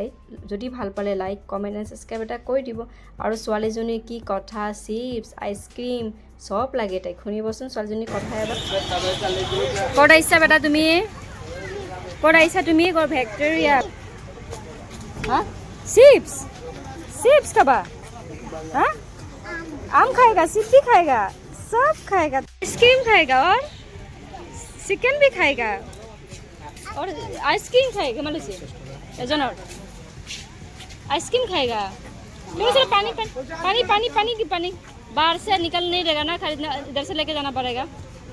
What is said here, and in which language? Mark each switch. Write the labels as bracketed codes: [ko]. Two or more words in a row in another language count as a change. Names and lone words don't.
[as] যদি ভাল পালে [en] like, comment and subscribe [as] এটা কৰি দিব। আৰু ছোৱালীজনীৰ কি কথা, চিপছ, আইচক্ৰীম চব লাগে তাইক, শুনিবচোন ছোৱালীজনীৰ কথা এবাৰ। ক'ত আহিছা বেটা তুমি? ক'ত আহিছা তুমি? ভিক্টোৰিয়া। হা? চিপছ চিপছ খাবা? হা? [hi] आम खाएगा, सिप भी खाएगा, सब खाएगा, आइसक्रीम खाएगा और चिकन भी खाएगा और आइसक्रीम खाएगा। मतलब से एजन और आइसक्रीम खाएगा। तो पानी पानी पानी पानी पानी की पानी बाहर से निकल नहीं रहेगा ना, खरीदना इधर से लेके जाना पड़ेगा।